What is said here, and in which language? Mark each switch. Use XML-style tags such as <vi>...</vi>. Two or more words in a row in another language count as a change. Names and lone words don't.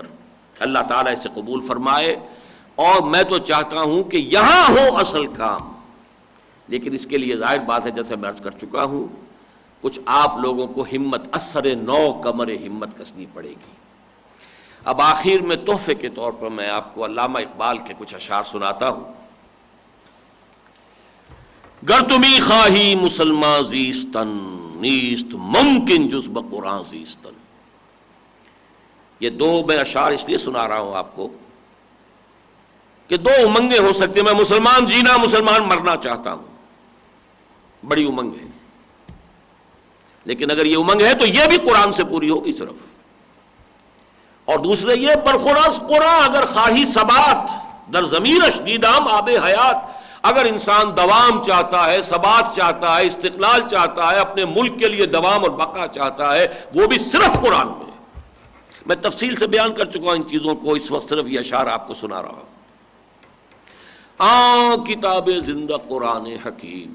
<ur>اللہ تعالیٰ اسے قبول فرمائے. اور میں تو چاہتا ہوں کہ یہاں ہو اصل کام، لیکن اس کے لیے ظاہر بات ہے جیسے میں عرض کر چکا ہوں، کچھ آپ لوگوں کو ہمت اثر نو کمر ہمت کسنی پڑے گی. اب آخر میں تحفے کے طور پر میں آپ کو علامہ اقبال کے کچھ اشعار سناتا ہوں.</ur> <fa>گر تمی خواہی مسلمان زیستن، نیست ممکن جز بقرآن زیستن.</fa> <ur>یہ 2 میں اشعار اس لیے سنا رہا ہوں آپ کو کہ 2 امنگیں ہو سکتی ہیں. میں مسلمان جینا، مسلمان مرنا چاہتا ہوں، بڑی امنگ ہے. لیکن اگر یہ امنگ ہے تو یہ بھی قرآن سے پوری ہوگی صرف. اور دوسرے یہ</ur> <fa>برخوراز قرآن اگر خواہی ثبات در ضمیرش دیدام آب حیات.</fa> <ur>اگر انسان دوام چاہتا ہے، ثبات چاہتا ہے، استقلال چاہتا ہے، اپنے ملک کے لیے دوام اور بقا چاہتا ہے، وہ بھی صرف قرآن میں. میں تفصیل سے بیان کر چکا ہوں ان چیزوں کو، اس وقت صرف یہ اشعار آپ کو سنا رہا ہوں. کتاب زندہ قرآن حکیم.</ur>